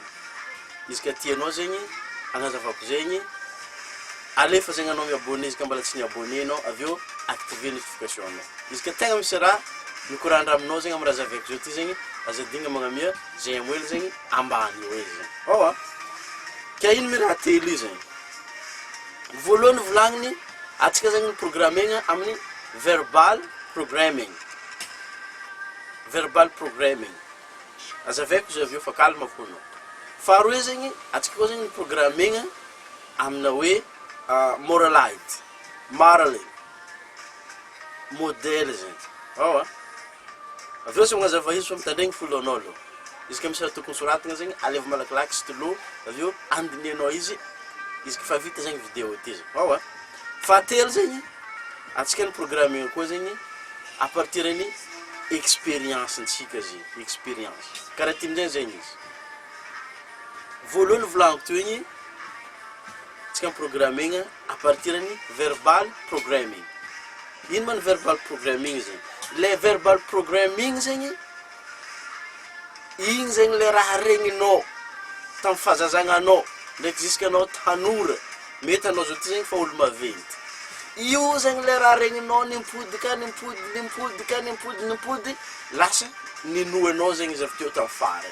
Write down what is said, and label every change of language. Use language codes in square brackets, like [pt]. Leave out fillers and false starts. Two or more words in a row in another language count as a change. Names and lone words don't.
[mg] Izy ka tianao zegny agnazavako zegny alefa zegny anao miabonné izy ka mbola tsy niabonné anao avy eo [fr] activer notification [mg] anao. Izy ka tegna misy raha mikorandra aminao zegny amin'ny raha zaveko zao ty zegny azadigna magnamia j'aime wel zegny ambany eo zegny. Oh, ka ino mi raha telo io zegny. Voalohany volagniny atsika zegny programming amin'ny [en] verbal programming. Verbal programming. [mg] Azaveko zay avy eo fa kalma fono. Faharoa zegny atsika koa zegny programming amina hoe moralite, moraling, modèle zegny. Oh, avy eo zegny mazava izy fa mitandregny folon'olo. Izy ka misy raha tokony soratagna zegny aleva malakilaky stylo avy eo andinianao izy ka fa vita zegny vidéo ty zegny. Oh, fahatelo zegny atsika ny programming koa zegny [fr] à partir [mg] ny expérience ntsika zegny, expérience. Karaha ty amin'izay zegny izy. Voalohany volagniko teo igny atsika programming [fr] à partir [mg] ny [en] verbal programming. [mg] Ino man [en] verbal programming [mg] zegny? Le [en] verbal programming [mg] zegny igny zegny le raha regninao tamin'ny fahazazagnanao ndraiky jusqu'anao tanora. Mety anao zao ty zegny fa olo maventy. Io zegny le raha regninao nimpody lasa ninoanao zegny izy avy teo tamin'ny farany.